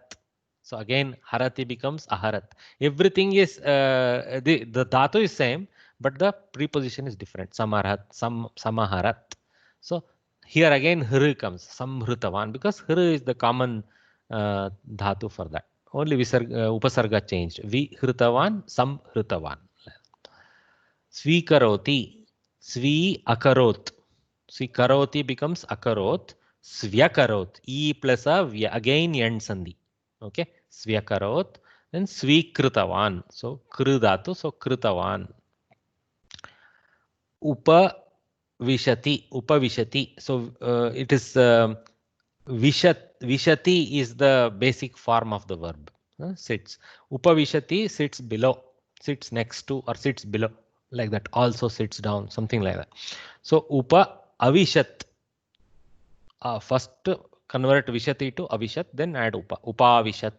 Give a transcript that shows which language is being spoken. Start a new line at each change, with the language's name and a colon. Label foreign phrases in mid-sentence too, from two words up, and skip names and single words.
English: So again, harati becomes aharat. Everything is the dhatu is same, but the preposition is different.
Sanskrit: Samaharat, samaharat.
English: So here again, hr comes, samhritavan, because hr is the common dhatu for that. Only upasarga changed.
Sanskrit: Vihritavan, samhritavan. Svikaroti, svi akarot.
English: See, karoti becomes akarot. Svyakarot. E plus a again yand sandhi. Okay. Svyakarot. Then svikritavan.
Sanskrit: So krudatu. So kritavan. Upavishati. Upavishati.
English: So it is vishati is the basic form of the verb. Sits. Upavishati sits below. Sits next to or sits below. Like that. Also sits down. Something like that. So upa avishat. First convert vishati to avishat, then add upavishat.